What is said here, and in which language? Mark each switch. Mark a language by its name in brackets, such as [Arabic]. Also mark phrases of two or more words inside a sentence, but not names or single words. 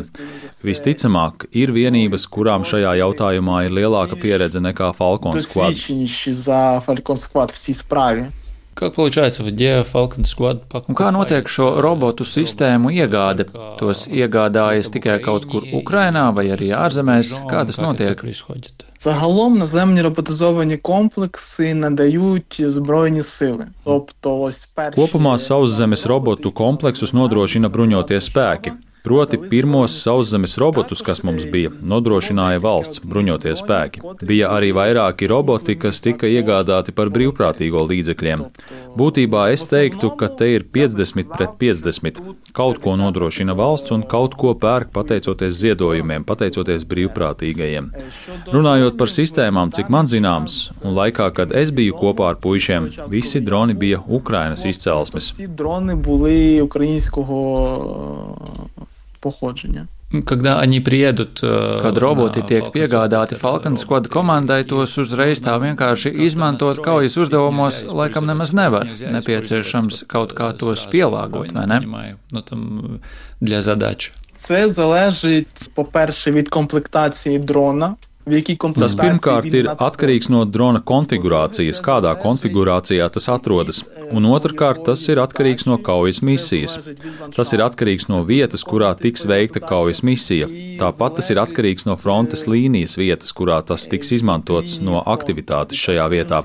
[Latvian] Visticamāk, ir vienības, kurām šajā jautājumā ir lielāka pieredze nekā Falcon Squad. [Russian] Как получается в Falcon Squad? [Latvian] Un kā notiek šo robotu sistēmu iegāde? Tos iegādājas tikai kaut kur Ukrainā vai arī ārzemēs? Kā tas notiek? [Ukrainian] Загалом наземні роботизовані комплекси надають Збройні сили. Тобто ось перші... [Latvian] Kopumā sauszemes robotu kompleksus nodrošina bruņotie spēki. Proti pirmos sauszemes robotus, kas mums bija, nodrošināja valsts bruņotie spēki. Bija arī vairāki roboti, kas tika iegādāti par brīvprātīgo līdzekļiem. Būtībā es teiktu, ka te ir 50 pret 50. Kaut ko nodrošina valsts un kaut ko pērk pateicoties ziedojumiem, pateicoties brīvprātīgajiem. Runājot par sistēmām, cik man zināms, un laikā, kad es biju kopā ar puišiem, visi droni bija Ukrainas izcelsmes. [Ukrainian] Всі дрони були українського походження. [Russian] Когда они приедут, [Latvian] kad roboti tiek piegādāti Falcon Squad komandai, tos uzreiz tā vienkārši izmantot kaujas uzdevumos laikam nemaz nevar. Nepieciešams kaut kā tos pielāgot, vai ne? [Ukrainian] Ну там для задач. Це залежить, по-перше, від комплектації дрона. [Latvian] Tas pirmkārt ir atkarīgs no drona konfigurācijas, kādā konfigurācijā tas atrodas, un otrkārt tas ir atkarīgs no kaujas misijas. Tas ir atkarīgs no vietas, kurā tiks veikta kaujas misija. Tāpat tas ir atkarīgs no frontes līnijas vietas, kurā tas tiks izmantots, no aktivitātes šajā vietā.